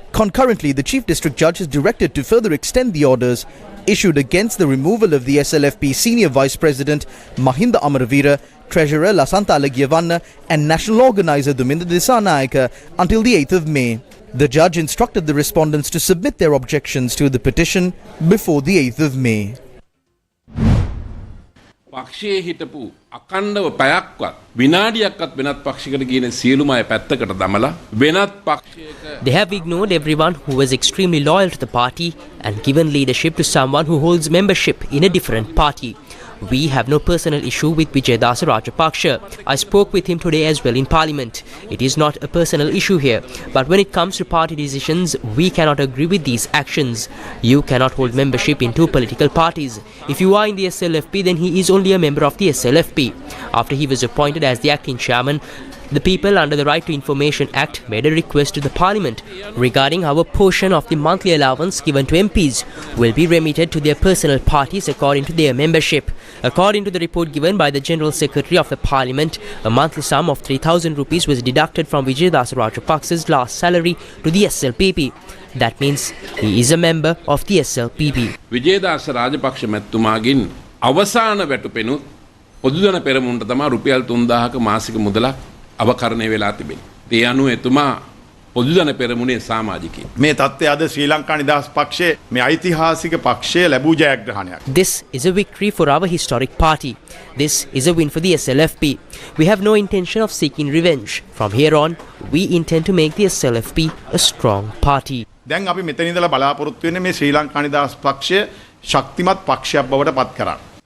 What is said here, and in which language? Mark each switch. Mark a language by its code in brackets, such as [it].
[en] Concurrently, the Chief District Judge is directed to further extend the orders issued against the removal of the SLFP Senior Vice President Mahinda Amaravira, Treasurer Lasantha Alagiyavanna and National Organizer Duminda Disanayaka until the 8th of May. The judge instructed the respondents to submit their objections to the petition before the 8th of May. [si] පක්ෂයේ හිටපු අකණ්ඩව පැයක්වත් විනාඩියක්වත් වෙනත් පක්ෂයකට කියන සියලුම අය පැත්තකට දමලා වෙනත් පක්ෂයක [en] They have ignored everyone who was extremely loyal to the party and given leadership to someone who holds membership in a different party. We have no personal issue with Vijayadasa Rajapaksa. I spoke with him today as well in Parliament. It is not a personal issue here. But when it comes to party decisions, we cannot agree with these actions. You cannot hold membership in two political parties. If you are in the SLFP, then he is only a member of the SLFP. After he was appointed as the acting chairman, the people under the Right to Information Act made a request to the Parliament regarding how a portion of the monthly allowance given to MPs will be remitted to their personal parties according to their membership. According to the report given by the General Secretary of the Parliament, a monthly sum of 3,000 rupees was deducted from Vijayadasa Rajapaksa's last salary to the SLPP. That means he is a member of the SLPP. [si] Wijeyadasa Rajapaksa මැතිතුමාගෙන් අවසාන වැටුපෙනුත් පොදුජන පෙරමුණට තමයි රුපියල් 3000ක මාසික මුදලක් අවකරණය වෙලා තිබෙනවා. ඒ අනුව එතුමා පොදුජන පෙරමුණේ සමාජිකයෙක්. මේ තත්ත්වය අද ශ්‍රී ලංකා නිදහස් පක්ෂයේ මේ ඓතිහාසික පක්ෂයේ ලැබූ ජයග්‍රහණයක්. [en] This is a victory for our historic party. This is a win for the SLFP. We have no intention of seeking revenge. From here on, we intend to make the SLFP a strong party. [si] දැන් අපි මෙතන ඉඳලා බලාපොරොත්තු වෙන්නේ මේ ශ්‍රී ලංකා නිදහස් පක්ෂය ශක්තිමත් පක්ෂයක් බවට පත් කරන්න.